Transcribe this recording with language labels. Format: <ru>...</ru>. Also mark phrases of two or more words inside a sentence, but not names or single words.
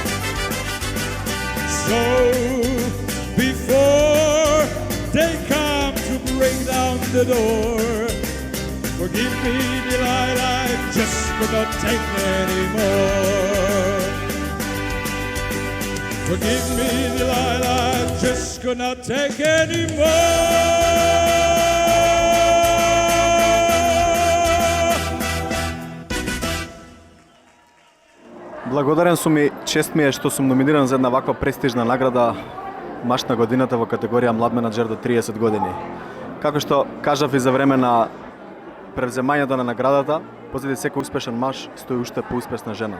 <en>So before they come to break down the door, forgive me, Delilah, I just could not take anymore. Forgive me, Delilah, I just could not take anymore.</en> <mk>Благодарен сум и чест ми е што сум номиниран за една ваква престижна награда Маш на годината во категорија млад менаџер до 30 години. Како што кажав и за време на превземањето на наградата, позади секој успешен маж стои уште поуспешна жена.</mk>